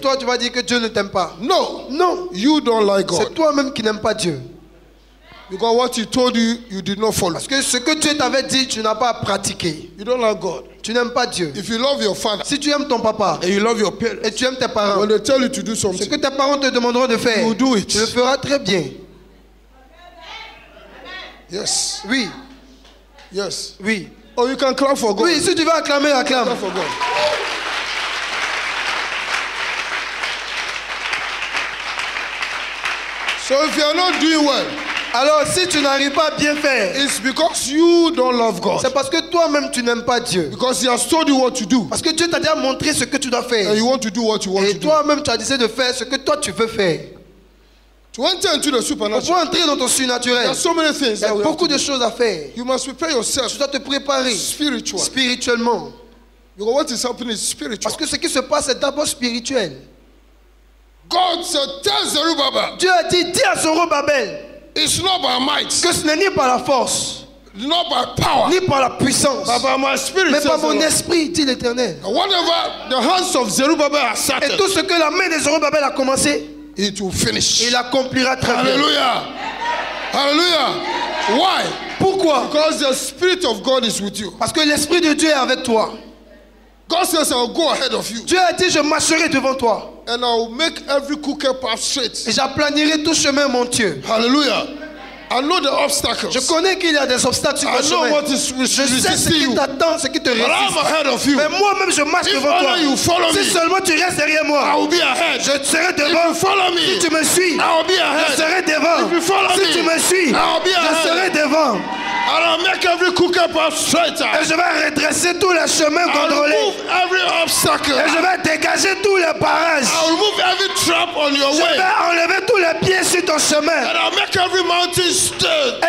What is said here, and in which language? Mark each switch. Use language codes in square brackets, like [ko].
[fr] toi, tu vas dire que Dieu ne t'aime pas. [en] No, [fr] Non, [en] you don't like [fr] c'est [en] God [fr] toi-même qui n'aimes pas Dieu. [en] because what He told you, you did not follow. [fr] Parce que ce que Dieu t'avait dit, tu n'as pas pratiqué. [en] You don't like God. [fr] Tu n'aimes pas Dieu. [en] If you love your father [fr] Si tu aimes ton papa [en] and you love your [fr] et [en] parents, [fr] tu aimes tes parents, [en] when they tell you to do [fr] ce [en] something, [fr] que tes parents te demanderont de faire, [en] you will do it. [fr] tu le feras très bien. [en] Yes, [fr] Oui, [en] yes. [fr] oui. [en] Or you can clap for God. [fr] Oui, si tu veux acclamer, acclame. [en] Clap for God. So if you are not doing well, [fr] Alors, si tu n'arrives pas à bien faire, [en] it's because you don't love God. [fr] c'est parce que toi-même, tu n'aimes pas Dieu. [en] Because He has told you what to do, [fr] Parce que Dieu t'a déjà montré ce que tu dois faire. [en] and you want to do what you want [fr] Et [en] to do. [fr] toi-même, tu as décidé de faire ce que toi, tu veux faire. [en] To enter into the [fr] Pour [en] supernatural, [fr] pouvoir entrer dans ton [en] there [fr] surnaturel, [en] are so many things [fr] il y a [en] that we have [fr] beaucoup [en] to [fr] de [en] do. [fr] choses à faire. [en] You must prepare yourself [fr] Tu dois te préparer [en] spiritually. [fr] spirituellement. [en] Because what is happening is spiritual. [fr] Parce que ce qui se passe est d'abord spirituel. [en] God said, tell Zerubbabel, [fr] Dieu a dit, dis à Zorobabel [en] it's not by might, [fr] que ce n'est ni par la force, [en] not by power, [fr] ni par la puissance, [en] but by my spirit. [fr] mais [en] says [fr] par [en] the [fr] mon [en] Lord. [fr] esprit, dit l'Éternel. [en] And whatever the hands of Zerubbabel have [fr] Et [en] started, [fr] tout ce que la main de Zorobabel a commencé, [en] it will finish. [fr] il accomplira très bien. [en] Hallelujah. Hallelujah. Why? [fr] Pourquoi? [en] Because the Spirit of God is with you. [fr] Parce que l'Esprit de Dieu est avec toi. [en] God says, I'll go ahead of you, [fr] Dieu a dit, je marcherai devant toi. [en] and I'll make every crooked path straight. [fr] Et j'aplanirai tout chemin montueux. [en] Hallelujah. I know the obstacles. [fr] Je connais qu'il y a des obstacles sur [en] I [fr] ton [en] know [fr] chemin. [en] what is [fr] Je sais ce [en] resisting [fr] qui [en] you. [fr] t'attend, ce qui te [en] But I'm [fr] résiste. [en] ahead of you. [fr] Mais moi-même, je marche [en] If [fr] devant toi. [en] only you follow me, [fr] Si seulement tu restes derrière [en] I [fr] moi, [en] will be ahead. [fr] je serai [en] If [fr] devant. [en] you follow me, [fr] Si tu me suis, [en] I will be [fr] je [en] ahead. [fr] serai devant. [en] If you follow [fr] Si [en] me, [fr] tu me suis, [en] I will be [fr] je [en] ahead. [fr] serai devant. [en] And I'll make every crooked path straighter. [fr] Et je vais redresser tous les chemins [en] I'll [fr] contrôlés. [en] remove every obstacle. [fr] Et je vais dégager tous les parages. [en] I'll remove every trap on your [fr] Je [en] way. [fr] vais enlever tous les pieds sur ton chemin. [en] And I'll make every mountain straight.